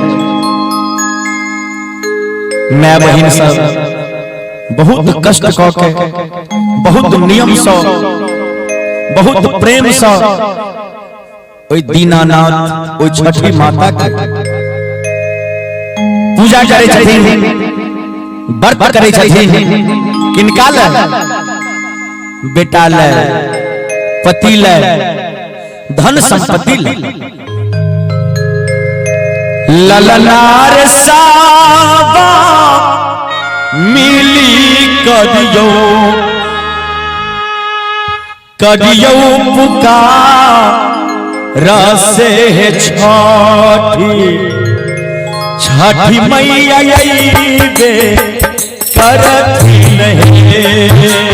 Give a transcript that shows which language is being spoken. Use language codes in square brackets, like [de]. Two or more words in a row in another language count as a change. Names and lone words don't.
[mai] माय बहिन सब बहुत कष्ट कऽ के बहुत नियम से बहुत प्रेम से ओइ दीनानाथ ओइ छठी माता के पूजा करे छथिन, व्रत करे छथिन। किनका ले? बेटा ले, पति ले, धन संपत्ति ले। ललनार सावा मिली करियो पुकार से छठी मैया अइबे करती नहीं।